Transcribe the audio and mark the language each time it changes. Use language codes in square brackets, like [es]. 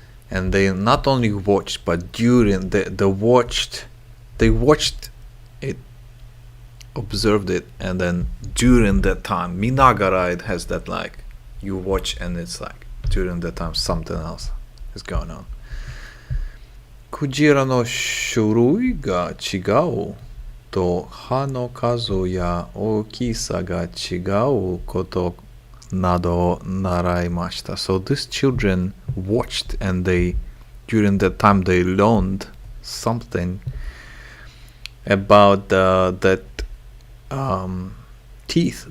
[en] And they not only watched but during they watched it, observed it, and then during that time, minagara, it has that like you watch and it's like during that time something else is going on. [ja] クジラの種類が違うと歯の数や大きさが違うことなどを習いました。 [en] So these children watched and they during that time they learned something about that teeth.